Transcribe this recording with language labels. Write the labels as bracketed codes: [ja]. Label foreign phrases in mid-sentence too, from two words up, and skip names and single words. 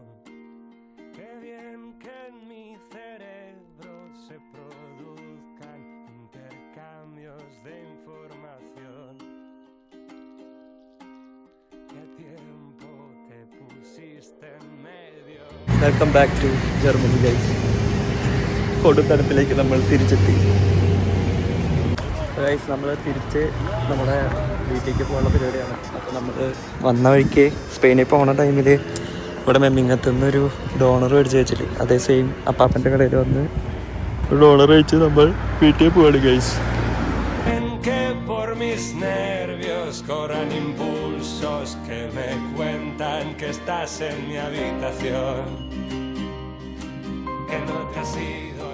[es] Qué bien que en mi cerebro se produzcan intercambios de información. ¿Qué tiempo te pusiste en medio? [en] welcome back to Germany guys. [ml] കൊടുത്തടത്തിലേക്ക് നമ്മൾ തിരിച്ചെത്തി ഗൈസ്. നമ്മൾ തിരിച്ച് നമ്മുടെ വീട്ടിലേക്ക് പോകുന്ന പരിപാടിയാണ്. അപ്പോൾ നമ്മൾ വന്ന വഴിക്ക് സ്പെയിനിൽ പോകുന്ന ടൈമിൽ ഇവിടെ മെമ്മിങ്ങത്തുനിന്നൊരു ഡോണർ മേടിച്ച് വെച്ചിട്ട് അതേ സെയിം അപ്പാപ്പൻ്റെ കടയിൽ വന്ന് ഒരു ഡോണർ കഴിച്ച് നമ്മൾ വീട്ടിൽ പോവാണ് ഗൈസ്. [es] Que por mis nervios corran impulsos que me cuentan que estás en mi habitación, que no te has ido.